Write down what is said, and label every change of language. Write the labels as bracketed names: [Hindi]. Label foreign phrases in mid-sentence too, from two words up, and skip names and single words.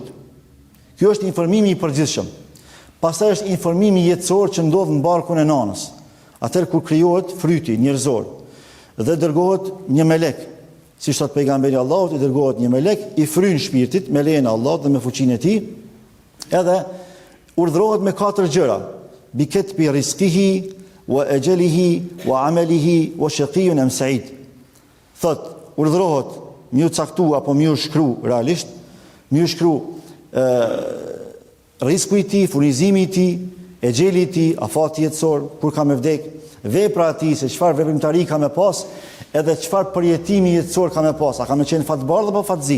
[Albanian] Ky është informimi i përgjithshëm. Pastaj është informimi jetësor që ndodh në barkun e nanës. Atëherë kur krijohet fryti njerëzor dhe dërgohet një melek, siç thot pejgamberi Allahut, i dërgohet një melek, i fryn shpirtit me lejen e Allahut dhe me fuqinë e tij, edhe urdhërohet me 4 gjëra: [Arabic] بكتب رزقه وأجله وعمله وشقي أم سعيد. [Albanian] Thot, urdhërohet më u caktu apo më u shkru realisht, më u shkru rizku i tij, furnizimi i tij, e gjeli i tij, afati jetësor, kur ka me vdek, vepra e tij, se çfarë veprimtari ka me pas, edhe çfarë përjetimi jetësor ka me pas, a ka me qenë fatbardh apo fatzi.